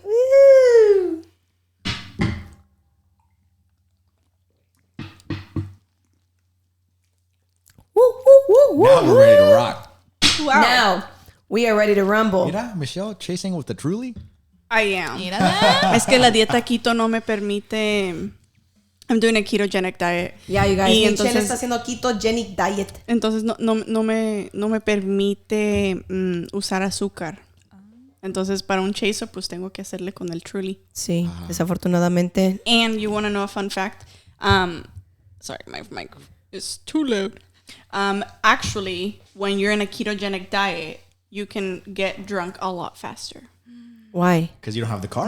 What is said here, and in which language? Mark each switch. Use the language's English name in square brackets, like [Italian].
[English] Woo. Now we're ready to rock. Wow. Now, we are ready to rumble. [Spanish] Mira, [English] Michelle chasing with the Truly. I am. [Spanish] Mira. Es que la dieta keto no me permite. [English] I'm doing a ketogenic diet. Yeah, you guys. [Spanish] Y Michelle entonces- está haciendo ketogenic diet. Entonces no me permite usar azúcar. Entonces para un chaser pues tengo que hacerle con el Truly. Sí, desafortunadamente. [English] And you want to know a fun fact? Sorry, my mic is too loud. Actually, when you're in a ketogenic diet, you can get drunk a lot faster. Why? Because you don't have the carbs